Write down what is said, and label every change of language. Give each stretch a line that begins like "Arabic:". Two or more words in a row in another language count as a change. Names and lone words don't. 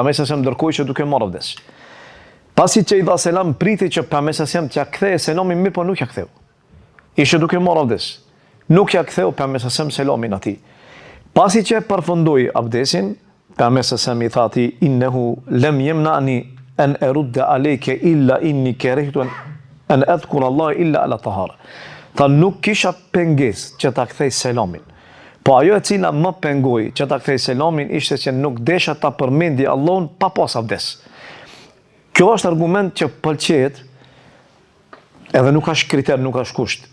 Albanian: Pejgamberi sallallahu ndërkohë që duke marrë abdes. Pasi që i dha selam, priti që pejgamberi
Arabic: صلى الله عليه وسلم
Albanian: t'ia kthejë selamin, mirë po nuk ja ktheu. Ishte duke marrë abdes. Nuk ja ktheu pejgamberi
Arabic: صلى الله عليه وسلم
Albanian: selamin atij. Pasi që përfundoi abdesin, pejgamberi
Arabic: صلى الله عليه وسلم
Albanian: i tha atij:
Arabic: "إنه لم يمنعني أن أرد عليك إلا أني كرهت أن أذكر الله إلا على طهارة."
Albanian: Tha nuk kisha pengesë që ta kthej selamin. Po ajo e cila më pengoi që ta kthej selamin ishte që nuk desha ta përmendi Allahun pa pas abdes. Kjo është argument që pëlqejet edhe nuk është kriter, nuk është kusht.